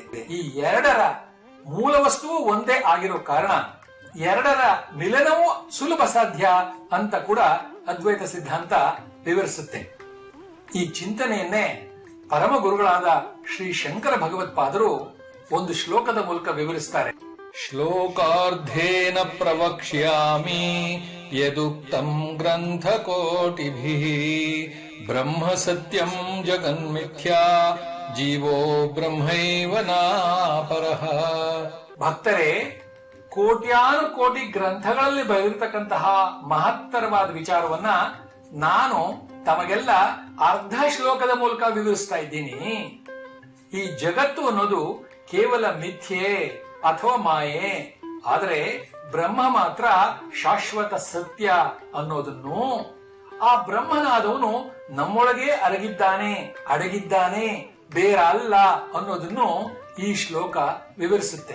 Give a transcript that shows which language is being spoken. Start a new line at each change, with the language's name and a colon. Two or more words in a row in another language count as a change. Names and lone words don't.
Kannada: ಈ ಎರಡರ ಮೂಲ ವಸ್ತುವು ಒಂದೇ ಆಗಿರೋ ಕಾರಣ ಎರಡರ ಮಿಲನವೂ ಸುಲಭ ಸಾಧ್ಯ ಅಂತ ಕೂಡ ಅದ್ವೈತ ಸಿದ್ಧಾಂತ ವಿವರಿಸುತ್ತೆ. ಈ ಚಿಂತನೆಯನ್ನೇ ಪರಮ ಗುರುಗಳಾದ ಶ್ರೀ ಶಂಕರ ಭಗವತ್ಪಾದರು ಒಂದು ಶ್ಲೋಕದ ಮೂಲಕ ವಿವರಿಸ್ತಾರೆ.
Sanskrit: ಶ್ಲೋಕಾರ್ಧೇನ ಪ್ರವಕ್ಷ್ಯಾಮಿ ಯದುಕ್ತಂ ಗ್ರಂಥಕೋಟಿಭಿಃ ಬ್ರಹ್ಮ ಸತ್ಯಂ ಜಗನ್ಮಿಥ್ಯಾ ಜೀವೋ ಬ್ರಹ್ಮೈವ ನಾಪರಃ.
Kannada: ಭಕ್ತರೇ, ಕೋಟ್ಯಾನು ಕೋಟಿ ಗ್ರಂಥಗಳಲ್ಲಿ ಬರೆದಿರತಕ್ಕಂತಹ ಮಹತ್ತರವಾದ ವಿಚಾರವನ್ನ ನಾನು ತಮಗೆಲ್ಲ ಅರ್ಧ ಶ್ಲೋಕದ ಮೂಲಕ ವಿವರಿಸ್ತಾ ಇದ್ದೀನಿ. ಈ ಜಗತ್ತು ಅನ್ನೋದು ಕೇವಲ ಮಿಥ್ಯೆ ಅಥವಾ ಮಾಯೆ, ಆದರೆ ಬ್ರಹ್ಮ ಮಾತ್ರ ಶಾಶ್ವತ ಸತ್ಯ ಅನ್ನೋದನ್ನು, ಆ ಬ್ರಹ್ಮನಾದವನು ನಮ್ಮೊಳಗೆ ಅಡಗಿದ್ದಾನೆ, ಬೇರೆ ಅಲ್ಲ ಅನ್ನೋದನ್ನು ಈ ಶ್ಲೋಕ ವಿವರಿಸುತ್ತೆ.